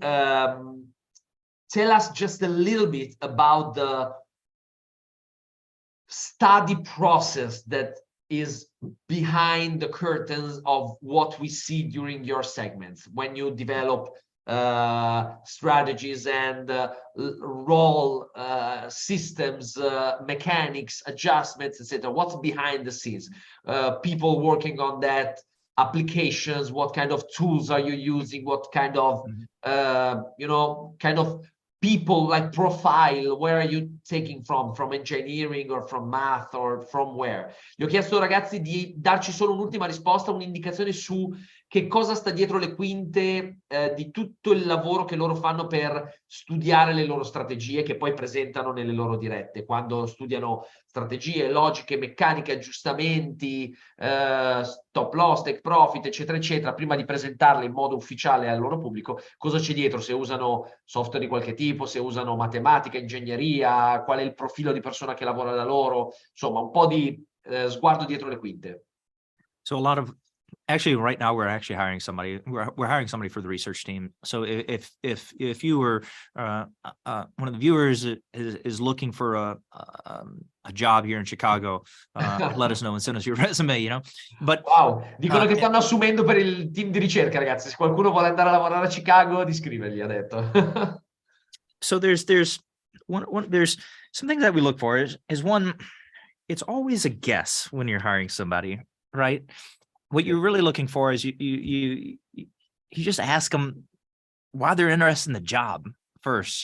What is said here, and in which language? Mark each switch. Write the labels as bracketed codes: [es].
[en] Tell us just a little bit about the study process that is behind the curtains of what we see during your segments when you develop strategies and role systems, mechanics, adjustments, etc. What's behind the scenes? People working on that, applications, what kind of tools are you using, what kind of kind of people, like profile, where are you taking from engineering or from math or from where? [it] Gli ho chiesto, ragazzi, di darci solo un'ultima risposta, un'indicazione su che cosa sta dietro le quinte di tutto il lavoro che loro fanno per studiare le loro strategie, che poi presentano nelle loro dirette, quando studiano strategie, logiche, meccaniche, aggiustamenti, stop loss, take profit, eccetera, eccetera, prima di presentarle in modo ufficiale al loro pubblico. Cosa c'è dietro? Se usano software di qualche tipo, se usano matematica, ingegneria, qual è il profilo di persona che lavora da loro, insomma, un po' di sguardo dietro le quinte. [en] So a lot of actually, right now we're actually hiring somebody. We're hiring somebody for the research team. So if you were one of the viewers is looking for a job here in Chicago, let us know and send us your resume. You know, but [it] wow, dicono che stanno assumendo per il team di ricerca, ragazzi. Se qualcuno vuole andare a lavorare a Chicago, di scrivergli, ha detto. [en] So there's something that we look for is one. It's always a guess when you're hiring somebody, right? What you're really looking for is you just ask them why they're interested in the job first.